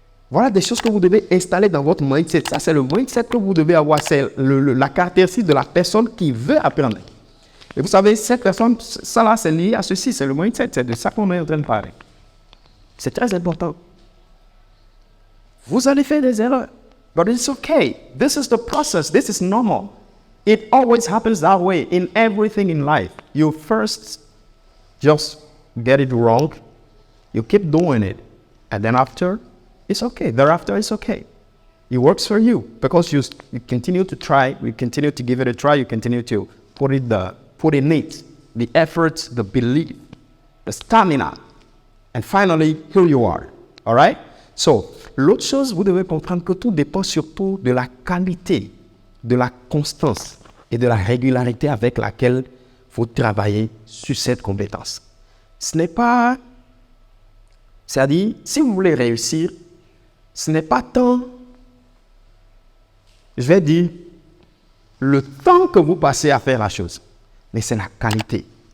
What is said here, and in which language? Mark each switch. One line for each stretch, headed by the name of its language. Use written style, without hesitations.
French: Voilà des choses que vous devez installer dans votre mindset. Ça, c'est le mindset que vous devez avoir. C'est la caractéristique de la personne qui veut apprendre. Et vous savez, cette personne, ça là, c'est lié à ceci. C'est le mindset. C'est de ça qu'on est en train de parler. C'est très important. Vous allez faire des erreurs.
English: But it's okay. This is the process. This is normal. It always happens that way in everything in life. You first just get it wrong. You keep doing it. And then after, it's okay. Thereafter, it's okay. It works for you because you continue to try. You continue to give it a try. You continue to put in it the effort, the belief, the stamina. And finally, here you are. All right? So,
French: l'autre chose, vous devez comprendre que tout dépend surtout de la qualité de la constance et de la régularité avec laquelle vous travaillez sur cette compétence. Ce n'est pas... C'est-à-dire, si vous voulez réussir, ce n'est pas tant, je vais dire, le temps que vous passez à faire la chose, mais c'est la qualité.